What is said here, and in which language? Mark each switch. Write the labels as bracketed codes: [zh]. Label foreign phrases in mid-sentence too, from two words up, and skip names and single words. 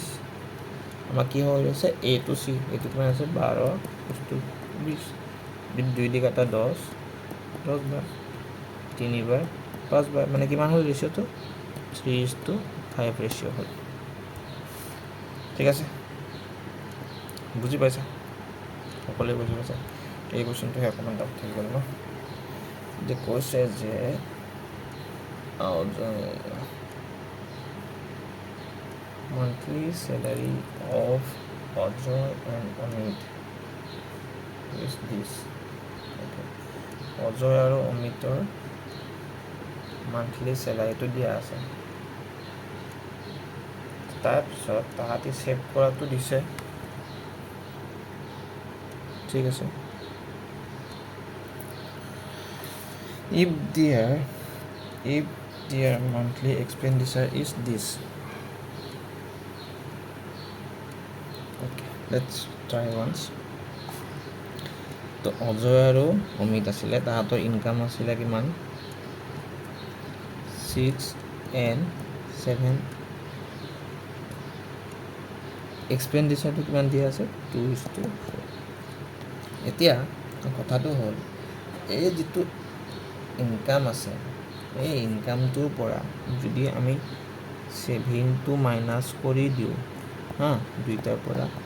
[as] আমাৰ কি হৈ আছে A to C এইটো কিমান আছে 12 20 2 দি কাটা 10 বাৰ 3 বাৰ 5 বাৰ মানে কিমান হ'ল ৰেচিঅ'টো 3:5 ৰেচিঅ' হ'ল ঠিক আছে বুজি পাইছা সকলোৱে বুজি পাইছা এই কোৱেশ্যনটো অকণমান ডাউট থাকি গ'ল ন যে কৈছে যে [en] monthly salary of Ajay and Amit is this okay [as] অজয় আৰু অমিতৰ মান্থলি চেলাৰীটো দিয়া আছে তাৰপিছত তাহাঁতি ছেভ কৰাটো দিছে [en] ঠিক আছে if their monthly expenditure is this okay let's try once [as] তো অজয় আৰু অমিত আছিলে তাহাঁতৰ ইনকাম আছিলে কিমান [en] 6 and 7 [as] এক্সপেণ্ডিচাৰটো কিমান দিয়া আছে 2:4 এতিয়া কথাটো হ'ল এই যিটো ইনকাম আছে এই ইনকামটোৰ পৰা যদি আমি সেভিংটো মাইনাছ কৰি দিওঁ হা দুইটাৰ পৰা